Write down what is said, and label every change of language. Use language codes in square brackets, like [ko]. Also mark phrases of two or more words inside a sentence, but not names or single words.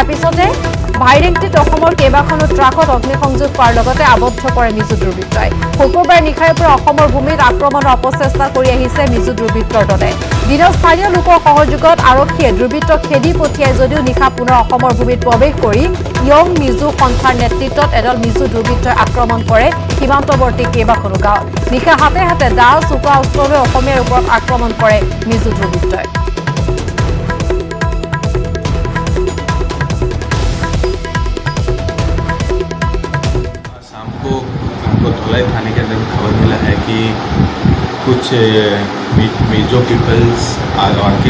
[as] পিছতে ভাইৰেংটিত অসমৰ কেইবাখনো ট্ৰাকত অগ্নিসংযোগ কৰাৰ লগতে আবদ্ধ কৰে মিজো দুৰ্বৃত্তই শুকুৰবাৰে নিশাৰ পৰা অসমৰ ভূমিত আক্ৰমণৰ অপচেষ্টা কৰি আহিছে মিজো দুৰ্বৃত্তৰ দলে দিনৰ স্থানীয় লোকৰ সহযোগত আৰক্ষীয়ে দুৰ্বৃত্তক খেদি পঠিয়াই যদিও নিশা পুনৰ অসমৰ ভূমিত প্ৰৱেশ কৰি ইয়ং মিজো সন্থাৰ নেতৃত্বত এডাল মিজো দুৰ্বৃত্তই আক্ৰমণ কৰে সীমান্তৱৰ্তী কেইবাখনো গাঁৱত নিশা হাতে হাতে দা চোকা অস্ত্ৰৰে অসমীয়াৰ ওপৰত আক্ৰমণ কৰে মিজো দুৰ্বৃত্তই [hi] धुलाई थाने के अंदर खबर मिला है कि कुछ मिजो पीपल्स आके